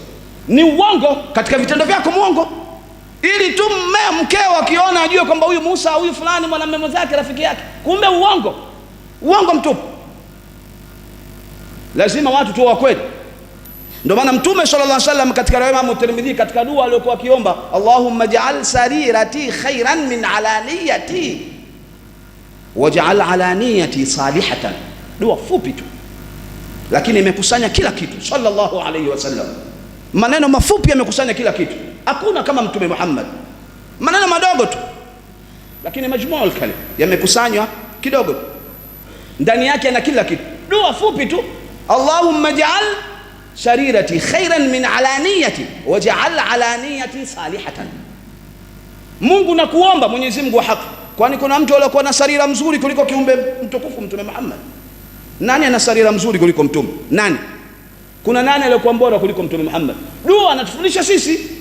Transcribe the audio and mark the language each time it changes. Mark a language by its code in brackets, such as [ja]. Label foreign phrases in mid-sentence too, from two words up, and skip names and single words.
[sw] Ni uongo katika vitendo vyako, muongo, ili tu mkeo akiona ajue kwamba huyu Musa, huyu fulani mwanamume mwenzake, rafiki yake. Kumbe uongo. Uongo mtupu. Lazima watu tu wa kweli. Ndio maana Mtume [ar] صلى الله عليه وسلم [sw] katika riwaya ya Tirmidhi, katika dua aliyokuwa akiomba, [ar] اللهم اجعل سريرتي خيرا من علانيتي واجعل علانيتي صالحة. [sw] Dua fupi tu, lakini imekusanya kila kitu. [ar] صلى الله عليه وسلم, [sw] maneno mafupi yamekusanya kila kitu. Hakuna kama Mtume Muhammad. Maneno madogo tu, lakini [ar] مجموع الكلم [sw] yamekusanywa kidogo, ndani yake na kila kitu. Dua fupi tu, [ar] اللهم اجعل سريرتي خيرا من علانيتي واجعل علانيتي صالحة. [sw] Mungu nakuomba, Mwenyezi Mungu wa haki, kwani kuna mtu aliyokuwa na sarira mzuri kuliko kiumbe mtukufu Mtume Muhammad? Nani ana sarira mzuri kuliko mtume? Nani? Kuna nani aliyokuwa bora kuliko Mtume Muhammad? Dua anatufundisha sisi.